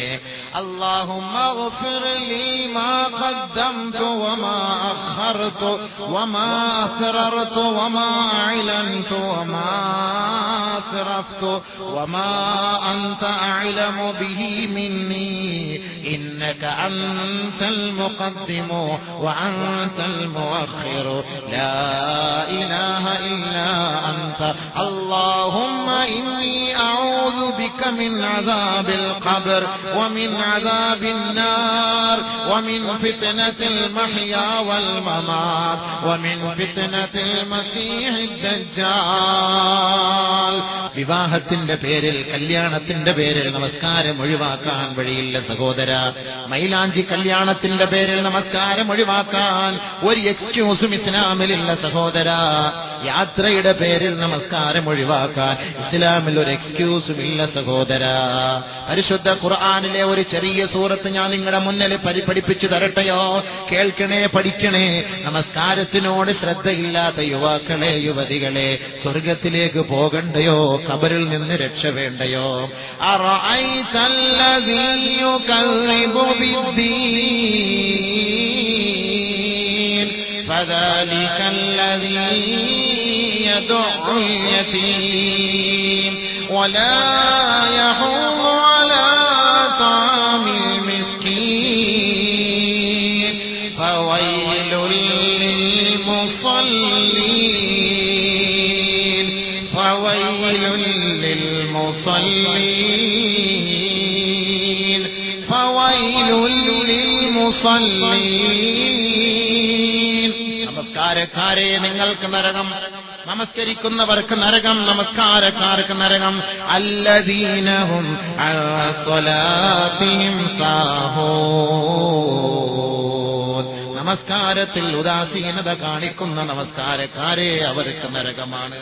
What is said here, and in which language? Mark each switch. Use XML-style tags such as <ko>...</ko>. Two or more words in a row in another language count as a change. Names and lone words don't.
<ar>اللهم اغفر لي ما قدمت وما أخرت وما أسررت وما أعلنت وما أسرفت وما أنت أعلم به مني إنك أنت المقدم وأنت المؤخر لا إله إلا أنت اللهم إني أعوذ بك من عذاب القبر ومن عذاب النار ومن فتنة المحيا والممات ومن فتنة المسيح الدجال.</ar> <ml>വിവാഹത്തിന്റെ പേരിൽ, കല്യാണത്തിന്റെ പേരിൽ നമസ്കാരം ഒഴിവാക്കാൻ വഴിയില്ല സഹോദര. മൈലാഞ്ചി കല്യാണത്തിന്റെ പേരിൽ നമസ്കാരം ഒഴിവാക്കാൻ ഒരു എക്സ്ക്യൂസും ഇസ്ലാമിലില്ല സഹോദര. യാത്രയുടെ പേരിൽ നമസ്കാരം ഒഴിവാക്കാൻ ഇസ്ലാമിൽ ഒരു എക്സ്ക്യൂസും ഇല്ല സഹോദര. പരിശുദ്ധ ഖുർആനിലെ ഒരു ചെറിയ സൂറത്ത് ഞാൻ നിങ്ങളുടെ മുന്നിൽ പഠിപ്പിച്ചു തരട്ടെയോ? കേൾക്കണേ, പഠിക്കണേ. നമസ്കാരത്തിനോട് ശ്രദ്ധയില്ലാത്ത യുവാക്കളെ, യുവതികളെ, സ്വർഗത്തിലേക്ക് പോകണ്ടയോ? ഖബറിൽ നിന്ന് രക്ഷ വേണ്ടയോ?</ml> <ar>أرأيت الذي يكذب بالدين فذلك الذي يدع اليتيم ولا يحض على طعام المسكين فويل للمصلين فويل للمصلين فويل للمصلين.</ar> <ml>നമസ്കാരക്കാരെ, നിങ്ങൾക്ക് നരകം. നമസ്കരിക്കുന്നവർക്ക് നരകം, നമസ്കാരക്കാർക്ക് നരകം.</ml> <ar>الذين هم عن صلاتهم ساهون.</ar> <ml>നമസ്കാരത്തിൽ ഉദാസീനത കാണിക്കുന്ന നമസ്കാരക്കാരെ അവർക്ക് നരകമാണ്.</ml>